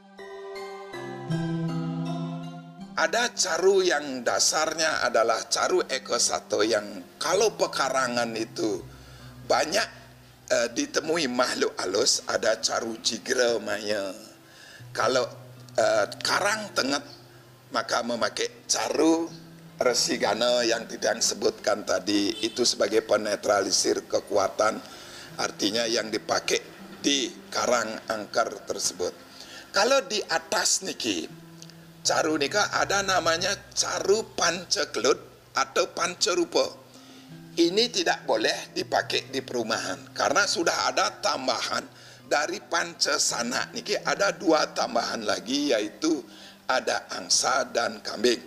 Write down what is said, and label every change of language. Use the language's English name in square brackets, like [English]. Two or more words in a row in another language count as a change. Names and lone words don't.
[Indonesian] Ada caru yang dasarnya adalah caru eko satu yang kalau pekarangan itu banyak ditemui makhluk halus, ada caru cigra maya. Kalau karang tengah maka memakai caru resigana yang tidak disebutkan tadi, itu sebagai penetralisir kekuatan, artinya yang dipakai di karang angker tersebut. Kalau di atas niki caru nika ada namanya caru pancaklut atau pancarupa. Ini tidak boleh dipakai di perumahan karena sudah ada tambahan dari pancasana. Niki ada dua tambahan lagi, yaitu ada angsa dan kambing.